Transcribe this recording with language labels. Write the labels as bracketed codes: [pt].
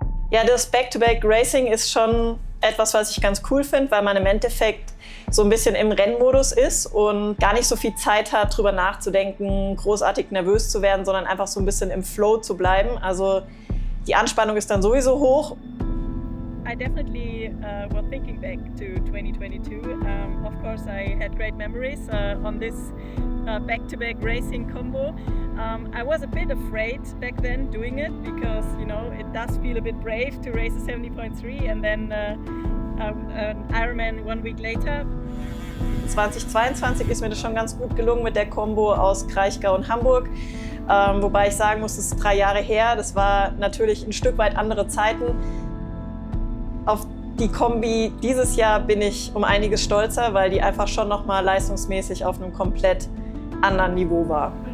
[de] Ja, das Back-to-Back-Racing ist schon etwas, was ich ganz cool finde, weil man im Endeffekt so ein bisschen im Rennmodus ist und gar nicht so viel Zeit hat, drüber nachzudenken, großartig nervös zu werden, sondern einfach so ein bisschen im Flow zu bleiben. Also die Anspannung ist dann sowieso hoch. [en] I definitely was thinking back to 2022. Of course, I had great memories on this back-to-back racing combo. I was a bit afraid back then doing it because, you know, it does feel a bit brave to race a 70.3 and then an Ironman 1 week later. [de] 2022 ist mir das schon ganz gut gelungen mit der Kombo aus Kraichgau und Hamburg. Wobei ich sagen muss, das ist 3 Jahre her. Das war natürlich ein Stück weit andere Zeiten. Auf die Kombi dieses Jahr bin ich um einiges stolzer, weil die einfach schon noch mal leistungsmäßig auf einem komplett anderen Niveau war.